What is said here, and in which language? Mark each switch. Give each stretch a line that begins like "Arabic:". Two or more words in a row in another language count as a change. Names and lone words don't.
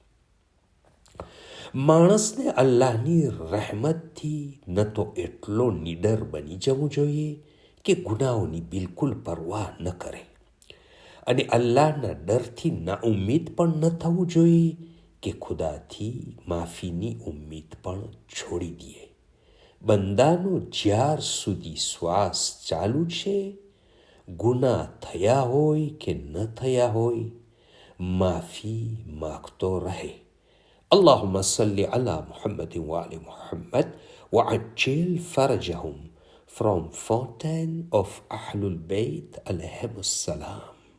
Gujarati: માણસને અલ્લાહની રહેમતથી ન તો એટલો નિડર બની જવું જોઈએ કે ગુનાહોની બિલકુલ પરવાહ ન કરે અને અલ્લાહના ડરથી નાઉમ્મીદ પણ ન થવું જોઈએ કે ખુદાથી માફીની ઉમ્મીદ પણ છોડી દે. બંદાનો જ્યાર સુધી શ્વાસ ચાલુ છે, ગુનાહ થયા હોય કે ન થયા હોય, માફી માગતો રહે.
Arabic: اللهم صل على محمد وآل محمد وعجل فرجهم
English: from Fountain of Ahlul Bayt
Arabic: alayhim السلام.